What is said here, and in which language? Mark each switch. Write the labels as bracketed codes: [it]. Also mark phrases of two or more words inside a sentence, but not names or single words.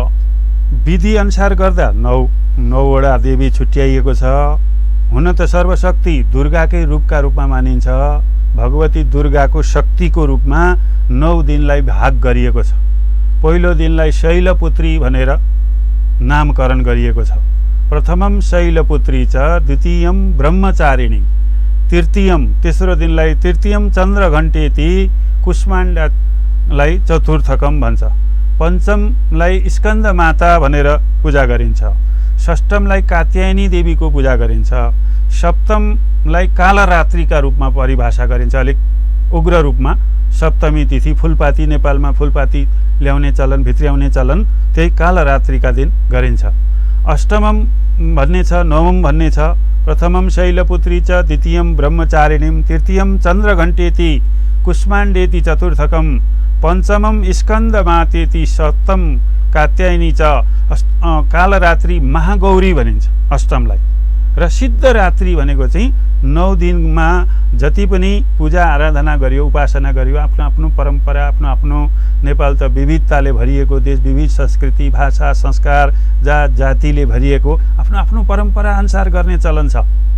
[ne] अब विधिअनुसार गर्दा नौवटा देवी छुट्याइएको छ। हुन त सर्वशक्ति दुर्गाकै रूपका रूपमा मानिन्छ। भगवती दुर्गाको शक्तिको रूपमा 9 दिनलाई भाग गरिएको छ। पहिलो दिनलाई शैलपुत्री भनेर नामकरण गरिएको छ। [sa] प्रथमम शैलपुत्री च द्वितीयम ब्रह्मचारिणी तृतीयम [ne] तेस्रो दिनलाई [sa] तृतीयम चन्द्रघण्टेति कुष्माण्डलाई चतुर्थकम भन्छ। [ne] पञ्चमलाई स्कन्द माता भनेर पूजा गरिन्छ। षष्ठमलाई कात्यायनी देवीको पूजा गरिन्छ। सप्तमलाई कालरात्रिका रूपमा परिभाषा गरिन्छ, अलिक उग्र रूपमा। सप्तमी तिथि फुलपाती, नेपालमा फुलपाती ल्याउने चलन, भित्र्याउने चलन, त्यही कालरात्रिका दिन गरिन्छ। अष्टमम भन्ने छ, नवम भन्ने छ। [sa] प्रथमम शैलपुत्री च द्वितीयम ब्रह्मचारिणीम तृतीयम चन्द्रघण्टेति कुष्माण्डेति चतुर्थकम पञ्चमम स्कन्दमातेति सप्तम कात्यायनी च कालरात्रि महागौरी [ne] भनिन्छ अष्टमलाई। र सिद्धरात्रि भनेको चाहिँ 9 दिनमा जति पनि पूजा आराधना गरियो, उपासना गरियो, आफ्नो आफ्नो परम्परा, आफ्नो आफ्नो नेपाल त विविधताले भरिएको देश, विविध संस्कृति, भाषा, संस्कार, जात जातिले भरिएको, आफ्नो आफ्नो परम्परा अनुसार गर्ने चलन छ।